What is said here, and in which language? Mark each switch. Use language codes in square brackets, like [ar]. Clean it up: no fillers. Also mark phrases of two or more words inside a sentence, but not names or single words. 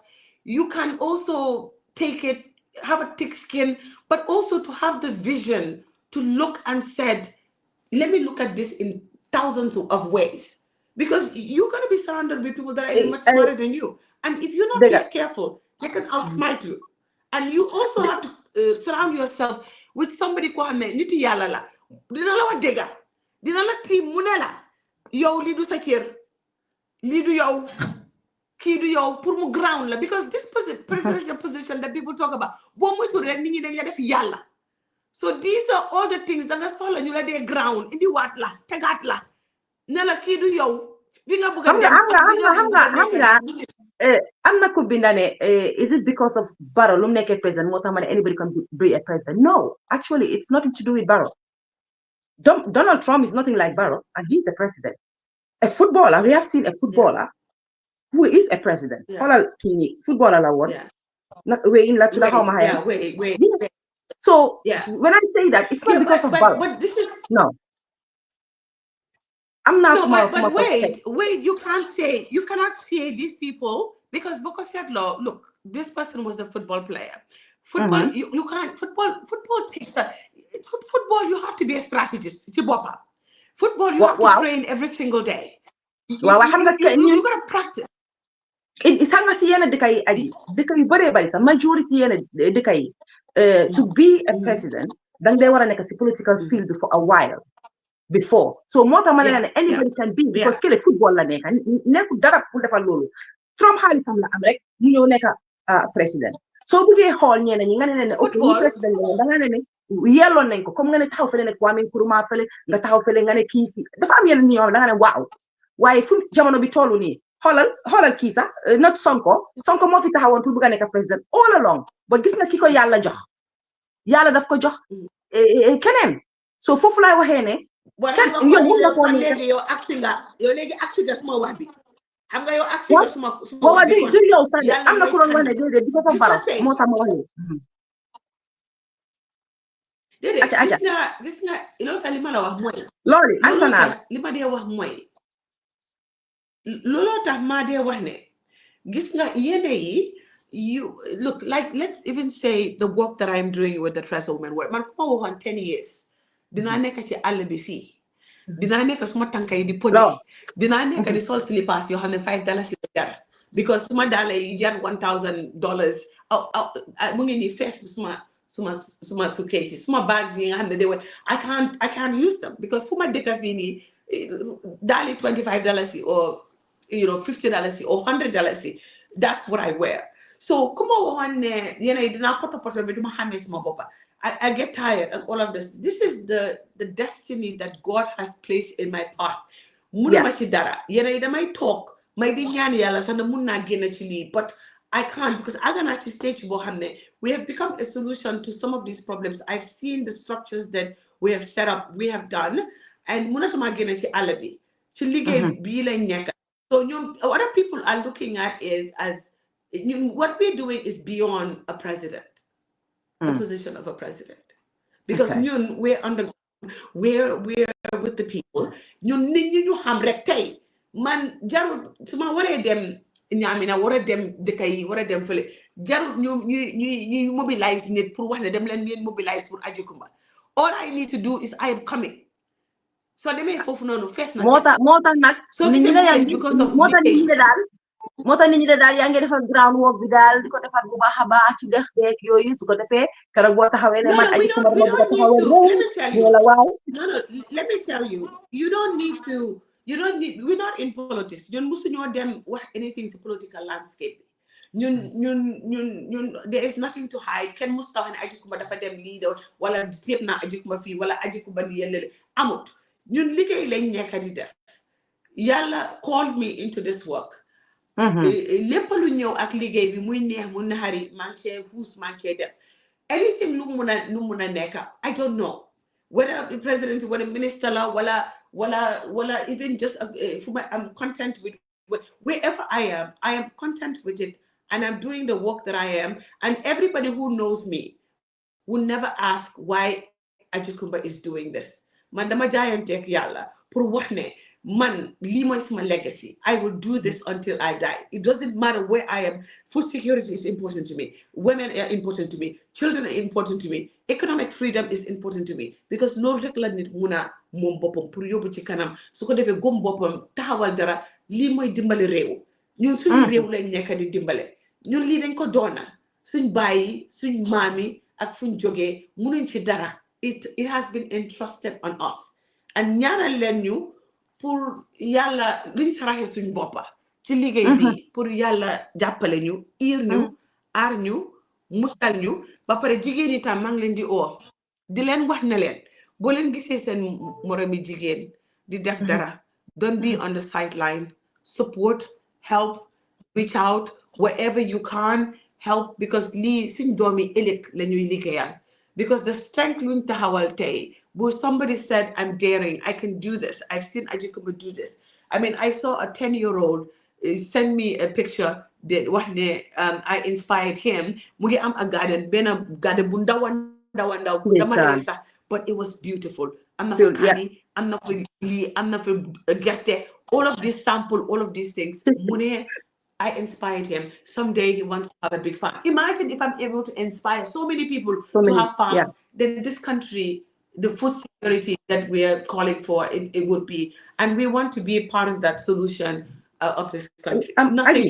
[en] You can also have a thick skin, but also to have the vision to look and said, let me look at this in thousands of ways. Because you're going to be surrounded with people that are even much smarter than you. And if you're not careful, they can outsmart you. And you also have to surround yourself with somebody who [wo] niti yalla la. Dina la wa dega. Dina la ti munela. Yow li du sa kër li du yow kii du yow pour mu ground la [en] because this presidential position that people talk about [wo] boo moytu rek nit ñi dañ la def yàlla. [en] So these are all the things that [wo] nga soxla ñu la dee ground indi waat la tegaat la ne la kii du yow fi nga bëgg a dem am na ko bindane [en] is it because of Barrow [wo] lu mu nekkee president moo tax ma ne [en] anybody can be a president? No, actually it's nothing to do with Barrow. Donald Trump is nothing like Barrow, and he's a president. A footballer, we have seen a footballer who is a president. [wo] Xoolal kii nii footballer la woon. Wait, in la tudda xaw ma xayma. [en] Wait. So when I say that, it's not because of Barrow. But this is no. I'm not. No, but wait. You cannot say these people because Boko said, look, this person was a football player. Football, you can't. Football takes football. You have to be a strategist. Football, you have to train every single day. You gotta practice. [wo] It's hanga si yenn dëkk yi aji dëkk yu bëree bari sax majority yenn dëkk yi [en] to be a president [wo] dang dee war a nekk si [en] political field for a while before [wo] so moo tax ma ne [en] anybody can be because [wo] kële football la nekk nekkul dara pour defal loolu Trump xaalisam la am rek mu ñëw nekk président soo buggee xool ñeneen ñi nga ne ne ok ñi président la da nga ne yelloon nañ ko comme nga ne taxaw fële ne Kwame Nkrumah fële nga taxaw fële nga ne kii fii dafa am yeneen ñoo da nga ne waaw waaye fu jamono bi tollu nii xoolal kii sax not Sonko moo fi taxawoon pour bëgg a nekk président [en] all along [wo] ba gis nga ki ko yàlla jox yàlla daf ko jox keneen so foofu laay waxee ne yow mun nga koo léegi yow agsi nga suma wax bi xam nga yow agsi nga suma wax bi du yow sax de am na ku doon wax ne déedéet di ko sa baro moo tax ma wax déedéet gis nga loolu tax li ma la wax mooy loolu ansanaal li ma dee wax mooy looloo tax maa dee wax ne gis nga yene yi [en] you look like let's even say the work that I'm doing with the Trust Women [wo] work man kuma waxoon 10 years dinaa nekk ci àll bi fii dinaa nekk suma tànka yi di podi dinaa nekk di sol slippers yoo xam ne $5 la jar because suma daala yi jar $1,000 mu ngi nii fees suma suitcase yi suma bags yi nga xam ne de [en] I can't use them because [wo] fu ma dëkk fii nii daali [en] $25 or $50 or $100 that's what I wear [wo] so kuma waxoon ne yéen yi dinaa poto bi duma xamee suma boppa [en] I get tired and all of this. This is the destiny that God has placed in my path. [wo] Munuma ci dara. Yene damay talk. May di ñaan yàlla sax na mun naa génn ci lii [en] but I can't because I can actually stage [wo] boo xam ne [en] we have become a solution to some of these problems. I've seen the structures that we have set up, we have done, and [wo] munatuma génn ci àll bi. Ci liggéey bii lañ nekk. [en] So what people are looking at is what we're doing is beyond a president. The position of a president because we're with the people [wo] ñun nit ñi ñu xam rek tey man jarul su ma waree dem ñaamina war a dem dëkk yi war a dem fële jarul ñu mobilize nit pour wax ne dem leen ngeen mobilize pour Aji Kumba [en] all I need to do is I am coming [wo] so demee foofu noonu fees na moo tax nag nit ñi la moo tax nit ñi de daal yaa ngi defar ground work bi daal di ko defar bu baax a baax ci dex beeg yooyu su ko defee keroog boo taxawee ne man Aji Kumba dama bëgg a taxawee la waaw [en] let me tell you you don't need we're not in politics [wo] ñun musuñoo dem wax anything ci [en] political landscape [wo] ñun [en] there is nothing to hide [wo] kenn musu tax ne Aji Kumba dafa dem lii wala téeb naa Aji Kumba fii wala Aji Kumba lii yële amut ñun liggéey lañ nekk di def yàlla [en] called me into this work [wo] lépp lu ñëw ak liggéey bi muy neex mu naxari man cee xuus man cee def anything lu mun a nekk [en] I don't know whether the president whether minister [wo] la wala [en] even just I'm content with wherever I am content with it and I'm doing the work that I am and everybody who knows me will never ask why Aji Kumba is doing this [wo] man dama jaayanteeg yàlla [en] pour wax ne man lii mooy my legacy I will do this until I die it doesn't matter where I am food security is important to me women are important to me children are important to me economic freedom is important to me [wo] because loolu rek la nit mun a moom boppam pour yóbbu ci kanam su ko defee gom boppam taxawal dara lii mooy dimbali réew ñun suñu réew lañ nekk di dimbale ñun lii dañ ko doona suñ bàyyi suñ maami ak fuñ jógee munuñ ci dara [en] it has been entrusted [wo] on us and ñaanal leen ñu pour yàlla luñ saraxe suñ boppa ci liggéey bi pour yàlla jàppale ñu iir ñu aar ñu musal ñu ba pare jigéen yi tam maa ngi leen di oo di leen wax ne leen boo leen gisee seen moromi jigéen di def dara [en] don't be on the sideline support help reach out wherever you can help, [wo] because lii suñ doomi ëllëg la ñuy liggéeyal. [en] Because the strength luñ taxawal tey, where somebody said, I'm daring, I can do this. I've seen Aji Kumba do this. I mean, I saw a 10-year-old send me a picture that I inspired him. [wo] Mu ngi am a garden, benn garden bu ndaw dama ndeysaan. ree sax, [en] but it was beautiful. [wo] am na fa [en] Feel, yeah. [wo] kaani, am na fa lii, am na fa gerte, [en] all of these sample, all of these things. Mu ne I inspired him. Someday he wants to have a big farm. Imagine if I'm able to inspire so many people So to many, have farms, yeah. then this country, the food security that we are calling for, it would be. And we want to be a part of that solution of this country. Nothing